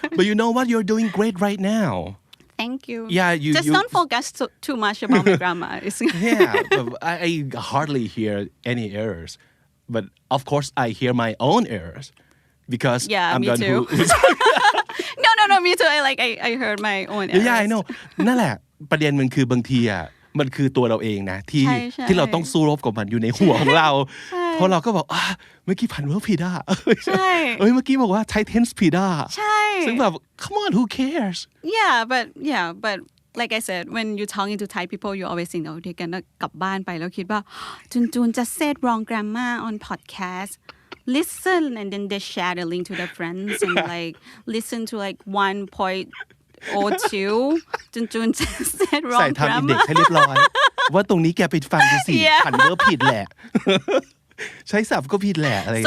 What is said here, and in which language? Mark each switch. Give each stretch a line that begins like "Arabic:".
English: But you know what? You're doing great right now. Thank you. Yeah, just don't focus too much about my grammar. Yeah, but I hardly hear any errors. But of course, I hear my own errors because Yeah, I'm me the one too. No, me too. I heard my own errors. Yeah, I know
Thai: นั่นแหละประเด็นมันคือบางทีอ่ะมันคือตัวเราเองนะที่ ใช่ ที่เราต้องสู้รบกับมันอยู่ในหัวของเรา ใช่ เพราะเราก็บอกเมื่อกี้ผันเวิร์บผิดอ่ะ ใช่ เมื่อกี้บอกว่าใช้ tense ผิดอ่ะ ใช่ ซึ่งแบบ
English: come on who cares Yeah, but like I said, when you're talking to Thai people, you always think, oh, they're gonna
Thai: กลับบ้านไปแล้วคิดว่าจุน
English: just said wrong grammar on podcast. Listen and then they share the link to their friends and like listen to like 1.02 จุน just said
Thai: ใส่
English: wrong
Thai: ทำอินเด็ก
English: grammar.
Thai: ให้เรียบร้อย ว่าตรงนี้แกไปฟังดูสิ
English: Yeah.
Thai: ผันเวิร์บผิดแหละ ใช้ศัพท์ก็ผิดแหละอะไรอย่าง